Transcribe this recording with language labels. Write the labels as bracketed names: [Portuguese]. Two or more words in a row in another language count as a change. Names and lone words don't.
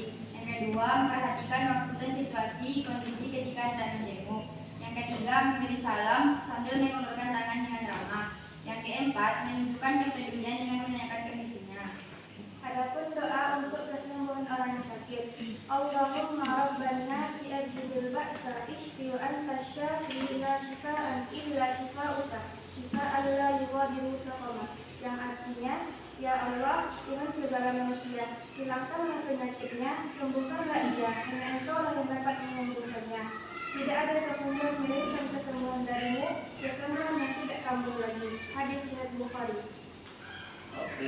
[Indonesian] Yang kedua, memperhatikan waktu dan situasi kondisi ketika hendak menjenguk. Yang ketiga, memberi salam sambil mengulurkan tangan dengan ramah. Yang keempat, menunjukkan kepedulian dengan menanyakan kondisinya. Adapun doa untuk kesembuhan orang yang sakit: [Arabic] اللهم رب الناس أذهب البأس اشف وأنت الشافي لا شفاء إلا شفاؤك شفاء لا يغادر سقما. [Indonesian] Yang artinya, ya Allah, dengan segala manusia, hilangkanlah penyakitnya, sembuhkanlah ia, hanya Engkau lah yang dapat menyembuhkannya. Tidak ada kesembuhan melainkan kesembuhan darimu, kesembuhan yang tidak kambuh lagi. Hadis riwayat Bukhari. Oke.